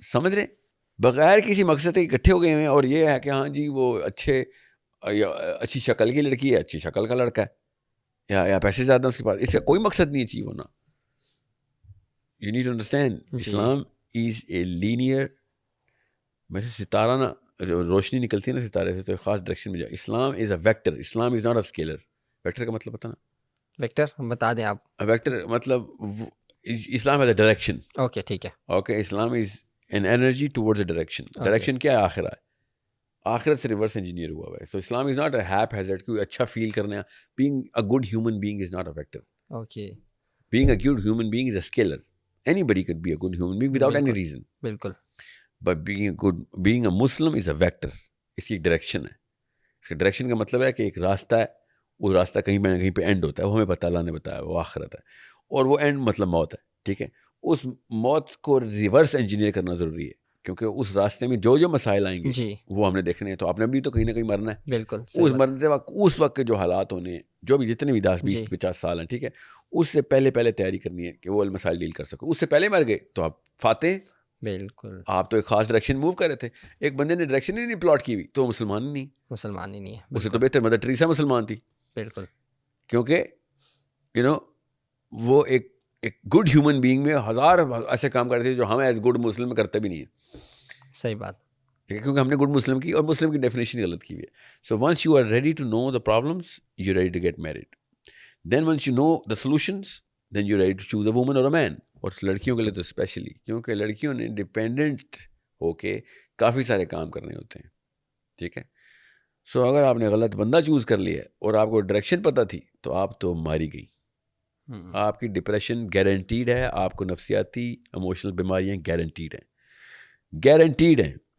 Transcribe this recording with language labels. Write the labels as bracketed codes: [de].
[ur] سمجھ رہے, بغیر کسی مقصد کے اکٹھے ہو گئے ہیں, اور یہ ہے کہ ہاں جی وہ اچھی شکل کی لڑکی ہے, اچھی شکل کا لڑکا ہے, یا پیسے زیادہ اس کے پاس, اس کا کوئی مقصد نہیں چاہیے ہونا. [en] you need to understand, Islam is a linear, [ur] ویسے ستارہ نا روشنی نکلتی ہے نا ستارے سے تو ایک خاص ڈائریکشن میں جائے. [en] Islam is a vector, Islam is not a scalar. [ur] Vector کا مطلب بتانا, ویکٹر بتا دیں آپ. [en] Vector مطلب Islam has a direction. [ur] Okay ٹھیک ہے. [en] Okay, Islam is an energy towards a direction. [ur] Direction کیا ہے؟ آخرہ ہے. آخرت سے ریورس انجینئر ہوا ہوا ہے. [en] So Islam is not a haphazard [ur] کوئی اچھا فیل کرنا. [en] Being a good human being is not a factor. Okay. Being a good human being is a skill. Anybody could be a good human being without any reason. [ur] بالکل. [en] But being a Muslim is a vector. [ur] اس کی ایک direction ہے. اس کا direction کا مطلب ہے کہ ایک راستہ ہے, وہ راستہ کہیں نہ کہیں پہ اینڈ ہوتا ہے, وہ ہمیں پتہ اللہ نے بتایا, وہ آخرت ہے, اور وہ اینڈ مطلب موت ہے. ٹھیک ہے, اس موت کو ریورس انجینئر کرنا ضروری ہے, کیونکہ اس راستے میں جو مسائل آئیں گے وہ ہم نے دیکھنے ہیں. تو آپ نے بھی تو کہیں نہ کہیں مرنا ہے. بالکل. اس مرنے وقت اس وقت کے جو حالات ہونے ہیں, جو بھی جتنے بھی 10 20 50 سال ہیں, ٹھیک ہے, اس سے پہلے تیاری کرنی ہے کہ وہ مسائل ڈیل کر سکو. اس سے پہلے مر گئے تو آپ فاتح. بالکل. آپ تو ایک خاص ڈائریکشن موو کر رہے تھے, ایک بندے نے ڈائریکشن ہی نہیں پلاٹ کی ہوئی تو مسلمان ہی نہیں ہے. اس سے تو بہتر مدر ٹریسا مسلمان تھی. بالکل. کیونکہ وہ ایک گڈ ہیومن بینگ میں ہزار ایسے کام کرتے تھے جو ہم ایز گڈ مسلم کرتے بھی نہیں ہیں. صحیح بات. کیونکہ ہم نے گڈ مسلم کی, اور مسلم کی ڈیفینیشن غلط کی ہوئی ہے. [en] So once you are ready to know the problems, you ready to get married. Then once you know the solutions, then you ready to choose a woman or a man. [ur] اور لڑکیوں کے لیے تو اسپیشلی, کیونکہ لڑکیوں نے ڈپینڈنٹ ہو کے کافی سارے کام کرنے ہوتے ہیں. ٹھیک ہے. سو اگر آپ نے غلط بندہ چوز کر لیا اور آپ کو ڈائریکشن پتہ تھی تو آپ تو ماری گئی. آپ کی ڈپریشن گارنٹیڈ ہے, آپ کو نفسیاتی ایموشنل بیماریاں گارنٹیڈ ہیں.